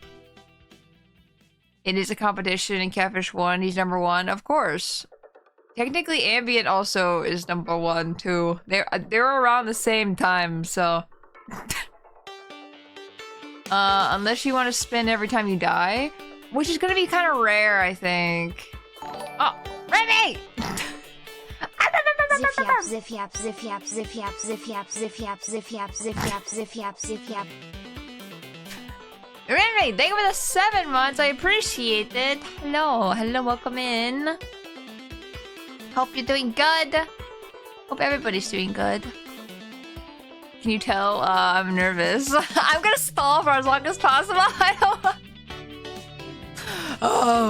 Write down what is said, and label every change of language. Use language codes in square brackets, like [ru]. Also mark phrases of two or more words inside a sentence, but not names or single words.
[en] It is a competition and Catfish won, he's number 1, of course. Technically Ambient also is number 1 too. They're around the same time, so. Unless you want to spin every time you die, which is gonna be kind of rare, I think. Oh, Remy! Ziff yap, ziff yap, ziff yap, ziff yap, ziff yap, ziff yap, ziff yap, ziff yap, ziff yap. Remy, thank you for the 7 months. I appreciate it. Hello, welcome in. Hope you're doing good. Hope everybody's doing good. Can you tell I'm nervous? I'm gonna stall for as long as possible. I don't... Oh.